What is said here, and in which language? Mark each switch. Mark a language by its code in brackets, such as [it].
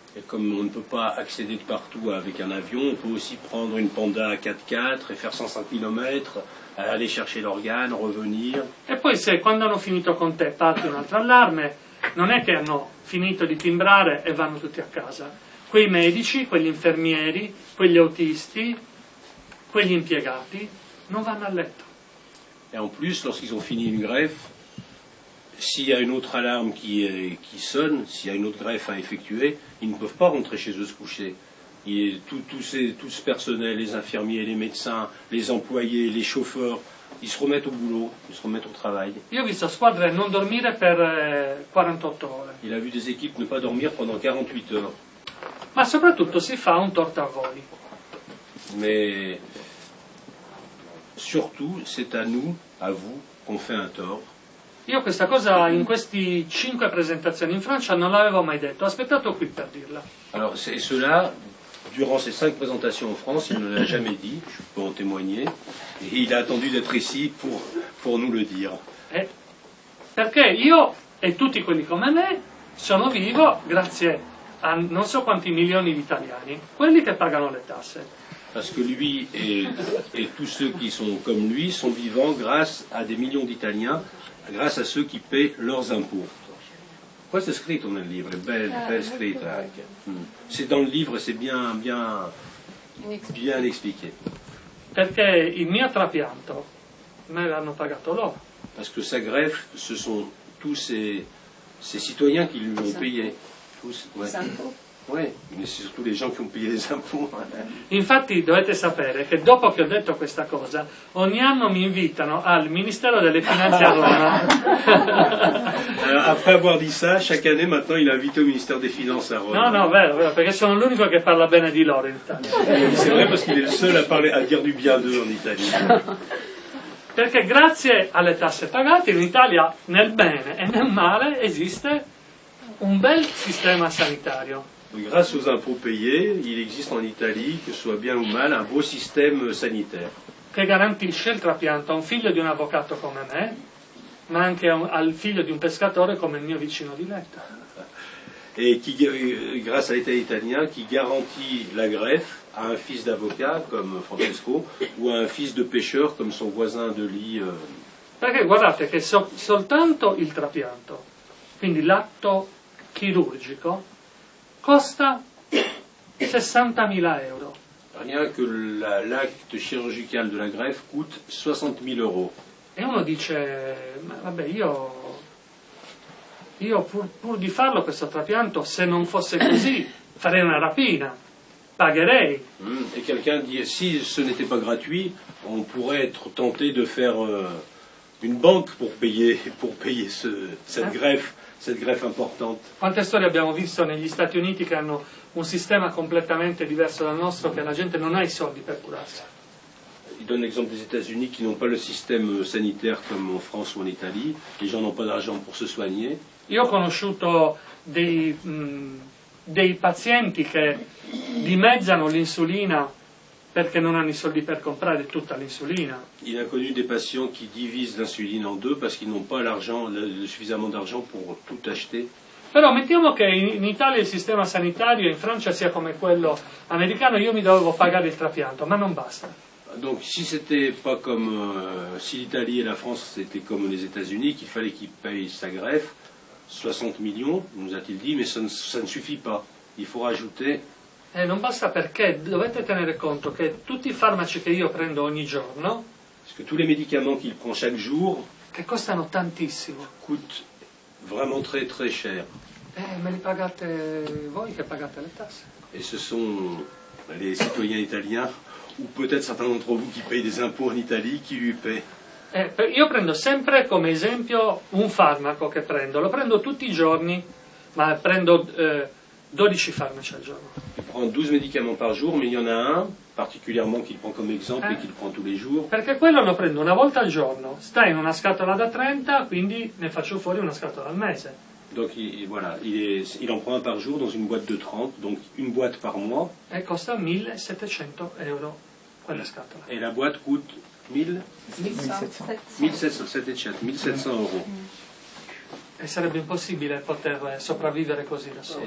[fr] Et comme on ne peut pas accéder de partout avec un avion, on peut aussi prendre une Panda 4x4 et faire 105 km, aller chercher l'organe, revenir. [it] E poi se quando hanno finito con te parte un altro allarme, non è che hanno finito di timbrare e vanno tutti a casa. Quei medici, quegli infermieri, quegli autisti, quegli impiegati non vanno a letto. [fr] Et en plus, lorsqu'ils ont fini une greffe, s'il y a une autre alarme qui sonne, s'il y a une autre greffe à effectuer, ils ne peuvent pas rentrer chez eux se coucher. Tout ce personnel, les infirmiers, les médecins, les employés, les chauffeurs, ils se remettent au boulot, ils se remettent au travail. [it] Io ho visto squadre non dormire per 48 ore, [fr] Il a vu des équipes ne pas dormir pendant 48 heures. [it] ma soprattutto si fa un torto a voi. [fr] Mais surtout, c'est à nous, à vous, qu'on fait un tort. [it] Io questa cosa in questi 5 presentazioni in Francia non l'avevo mai detto, ho aspettato qui per dirla. [fr] Alors, et cela, durant ces 5 présentations en France, il ne l'a jamais dit, je peux en témoigner, et il a attendu d'être ici pour nous le dire. [it] Perché io e tutti quelli come me sono vivo grazie a non so quanti milioni di italiani, quelli che pagano le tasse. [fr] Parce que lui et tous ceux qui sont comme lui sont vivants grâce à des millions d'Italiens, grâce à ceux qui paient leurs impôts. [it] Questo è scritto nel libro, è ben scritto anche. [fr] C'est dans le livre, c'est bien expliqué. [it] Perché il mio trapianto me l'hanno pagato loro. [fr] Parce que sa greffe, ce sont tous ces citoyens qui lui ont payé. Tous, ouais. Oui, mais c'est surtout les gens qui ont payé les impôts. [it] Infatti dovete sapere che dopo che ho detto questa cosa, ogni anno mi invitano al Ministero delle Finanze a Roma. [fr] Alors, après avoir dit ça, chaque année maintenant il est invité au ministère des Finances à Rome. [it] No, vero, perché sono l'unico che parla bene di loro in Italia. [fr] C'est vrai parce qu'il est le seul à dire du bien d'eux en Italie. [it] Perché grazie alle tasse pagate in Italia, nel bene e nel male, esiste un bel sistema sanitario. [fr] Grâce aux impôts payés, il existe en Italie, que ce soit bien ou mal, un beau système sanitaire. [it] Che garantisce il trapianto a un figlio di un avvocato come me, ma anche al figlio di un pescatore come il mio vicino di letto. [fr] Et qui, grâce à l'État italien, qui garantit la greffe à un fils d'avocat comme Francesco ou à un fils de pêcheur comme son voisin de lit. [it] Perché guardate che soltanto il trapianto, quindi l'atto chirurgico, costa 60.000 euro. [fr] Rien que l'acte chirurgical de la greffe coûte 60.000 euros. [it] E uno dice, ma vabbè, io pur di farlo questo trapianto, se non fosse così, farei una rapina, pagherei. [fr] Et quelqu'un dit, si ce n'était pas gratuit, on pourrait être tenté de faire une banque pour payer cette greffe importante. [it] Quante storie abbiamo visto negli Stati Uniti che hanno un sistema completamente diverso dal nostro, che la gente non ha i soldi per curarsi. [fr] Il donne l'exemple des États-Unis qui n'ont pas le système sanitaire comme en France ou en Italie. Les gens n'ont pas d'argent pour se soigner. [it] Io ho conosciuto dei pazienti che dimezzano l'insulina perché non hanno i soldi per comprare tutta l'insulina. [fr] Il a connu des patients qui divisent l'insuline en deux parce qu'ils n'ont pas suffisamment d'argent pour tout acheter. [it] Però mettiamo che in Italia il sistema sanitario, in Francia sia come quello americano, io mi dovevo pagare il trapianto, ma non basta. [fr] Donc si c'était pas comme si l'Italie et la France c'était comme les États-Unis, qu'il fallait qu'ils payent sa greffe, 60 millions, nous a-t-il dit, mais ça ne suffit pas. Il faut rajouter. [it] Non basta perché dovete tenere conto che tutti i farmaci che io prendo ogni giorno, [fr] parce que tous les médicaments qu'il prend chaque jour, [it] che costano tantissimo, [fr] coûtent vraiment très très cher. [it] Me li pagate voi che pagate le tasse. [fr] Et ce sont les citoyens italiens, ou peut-être certains d'entre vous qui payent des impôts en Italie, qui lui paient. [it] Io prendo sempre come esempio un farmaco che lo prendo tutti i giorni, ma prendo 12 farmaci al giorno. [fr] Il prend 12 médicaments par jour, mais il y en a un particulièrement qu'il prend comme exemple et qu'il prend tous les jours. [it] Perché quello lo prendo una volta al giorno, sta in una scatola da 30, quindi ne faccio fuori una scatola al mese. [fr] Donc voilà, il en prend un par jour dans une boîte de 30, donc une boîte par mois. [it] E costa 1.700 euro quella scatola. [fr] Et la boîte coûte 1700 euros. [it] E sarebbe impossibile poter sopravvivere così da soli.